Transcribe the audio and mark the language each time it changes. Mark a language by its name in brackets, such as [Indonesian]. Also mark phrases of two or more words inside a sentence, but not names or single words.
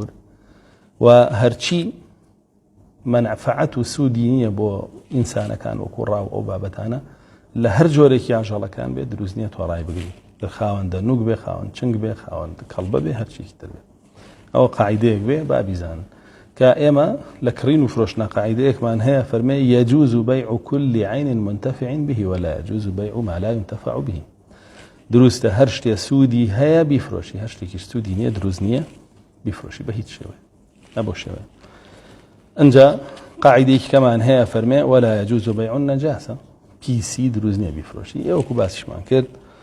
[Central Kurdish] و هەرچی منفعەت و سوودی نییە بۆ ئینسانەکان وەکو ڕاو ئەو بابەتانە لە هەر جۆرێکی ئاژەڵەکان بێت دروست نییە تۆ ڕای بگری، خاوەندە نوک بێ، خاوەند چنگ بێ، خاوەند کەڵبە بێ، هەرچیکی تر بێ. ئەوە قاعیدەیەک بێ بابیزان کە ئێمە لە کڕین و فرۆشتنە قاعیدەیەکمان هەیە، فەرمێ [Arabic] يجوز بيع كل عين منتفع به ولا يجوز بيع ما لا ينتفع به. [Central Kurdish] دروستە هەر شتێ سوودی هەیە بیفرۆشی، هەر شتێکی سوودی نییە دروست نییە بیفرۆشی بە هیچ شێوە، نەبۆ شێوە. ئەنجا قاعیدەیەکی کەمان هەیە فەرمێ [Arabic] ولا يجوز بيع النجاسة، [Central Kurdish] پیسی دروست نییە بیفرۆشی. ئێوەکو باسیشمان کرد